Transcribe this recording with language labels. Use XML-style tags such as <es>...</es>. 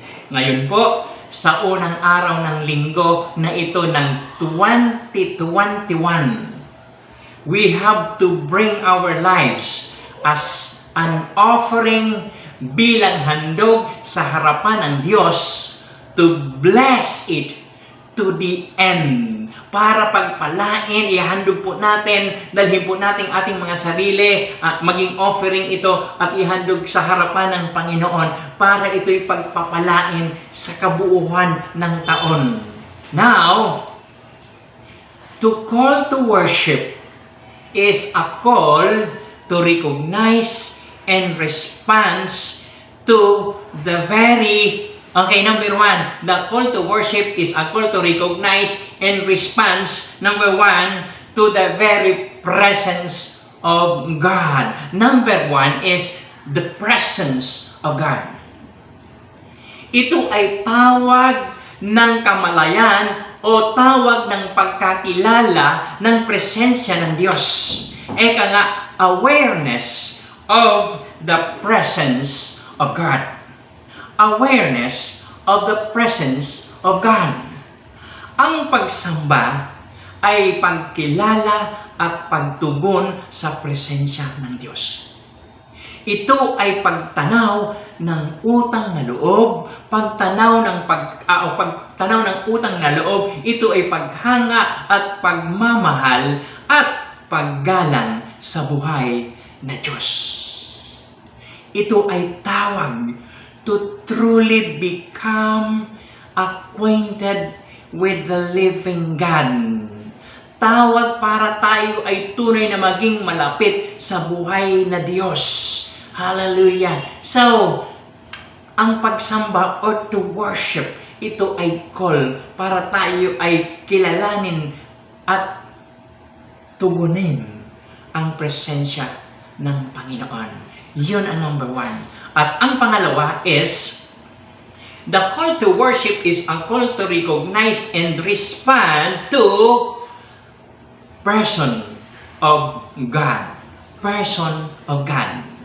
<tl>Ngayon po, sa unang araw ng linggo na ito ng 2021,</tl> <en>we have to bring our lives as an offering</en> <tl>bilang handog sa harapan ng Diyos</tl> <en>to bless it to the end.</en> <tl>Para pagpalain, ihandog po natin, dalhin po natin ating mga sarili, maging offering ito at ihandog sa harapan ng Panginoon para ito'y pagpapalain sa kabuuan ng taon.</tl> <en>Now, to call to worship is a call to recognize and response to the very number 1, the call to worship is a call to recognize and response, number 1, to the very presence of God. Number 1 is the presence of God.</en> <tl>Ito ay tawag ng kamalayan o tawag ng pagkakilala ng presensya ng Diyos. Eka nga,</tl> <en>awareness of the presence of God. Awareness of the presence of God.</en> <tl>Ang pagsamba ay pagkilala at pagtugon sa presensya ng Diyos. Ito ay pagtanaw ng utang na loob, pagtanaw ng utang na loob, ito ay paghanga at pagmamahal at paggalang sa buhay na Diyos. Ito ay tawag</tl> <en>to truly become acquainted with the living God.</en> <tl>Tawag para tayo ay tunay na maging malapit sa buhay na Diyos. Hallelujah! So, ang pagsamba or</tl> <en>to worship,</en> <tl>ito ay call para tayo ay kilalanin at tugunin ang presensya ng Panginoon. Yun ang number one. At ang pangalawa</tl> <en>is, the call to worship is a call to recognize and respond to person of God. Person of God.</en>